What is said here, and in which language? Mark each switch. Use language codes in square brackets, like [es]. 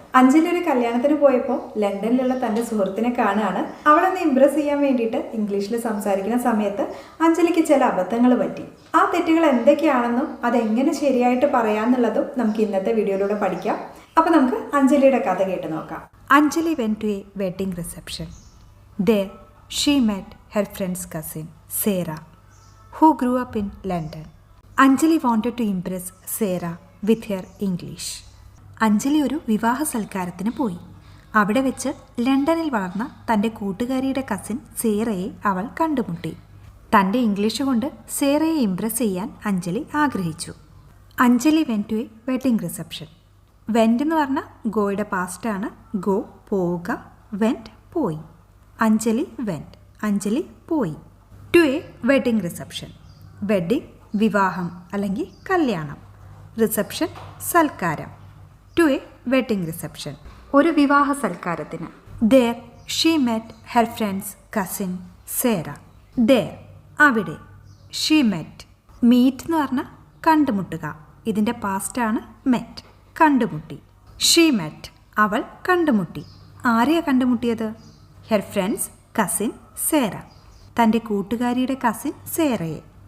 [ml] അഞ്ജലി ഒരു കല്യാണത്തിന് പോയപ്പോൾ ലണ്ടനിലുള്ള തൻ്റെ സുഹൃത്തിനെ കാണുകയാണ്. അവളൊന്ന് ഇംപ്രസ് ചെയ്യാൻ വേണ്ടിയിട്ട് ഇംഗ്ലീഷിൽ സംസാരിക്കുന്ന സമയത്ത് അഞ്ജലിക്ക് ചില അബദ്ധങ്ങൾ പറ്റി. ആ തെറ്റുകൾ എന്തൊക്കെയാണെന്നും അതെങ്ങനെ ശരിയായിട്ട് പറയാമെന്നുള്ളതും നമുക്ക് ഇന്നത്തെ വീഡിയോയിലൂടെ പഠിക്കാം. അപ്പോൾ നമുക്ക് അഞ്ജലിയുടെ കഥ കേട്ട് നോക്കാം. [en] Anjali went to a wedding reception. There, she met her friend's cousin, Sarah, who grew up in London. Anjali wanted to impress Sarah with her English. [ml] Anjali ഒരു വിവാഹ സൽക്കാരത്തിന് പോയി. അവിടെ വെച്ച് ലണ്ടനിൽ വളർന്ന തൻ്റെ കൂട്ടുകാരിയുടെ കസിൻ സേറയെ അവൾ കണ്ടുമുട്ടി. തൻ്റെ ഇംഗ്ലീഷ് കൊണ്ട് സേറയെ ഇംപ്രസ് ചെയ്യാൻ അഞ്ജലി ആഗ്രഹിച്ചു. [en] Anjali went to a wedding reception. Went [ml] എന്ന് പറഞ്ഞാൽ ഗോയുടെ പാസ്റ്റാണ്. ഗോ പോവുക, വെന്റ് പോയി. അഞ്ജലി വെന്റ്, അഞ്ജലി പോയി. [en] To a wedding reception. Wedding [ml] വിവാഹം അല്ലെങ്കിൽ കല്യാണം. റിസപ്ഷൻ സൽക്കാരം. [en] to a wedding reception [ml] ഒരു വിവാഹ സൽക്കാരത്തിന്. [en] there she met her friend's cousin Sarah. [ml] there അവിടെ. [en] she met [ml] meet എന്ന് പറഞ്ഞാൽ കണ്ടുമുട്ടുക. ഇതിൻ്റെ പാസ്റ്റാണ് met, കണ്ടുമുട്ടി. [en] she met [ml] അവൾ കണ്ടുമുട്ടി. ആരെയാ കണ്ടുമുട്ടിയത്? [en] her friend's cousin Sarah, [ml] തൻ്റെ കൂട്ടുകാരിയുടെ കസിൻ സേറയെ.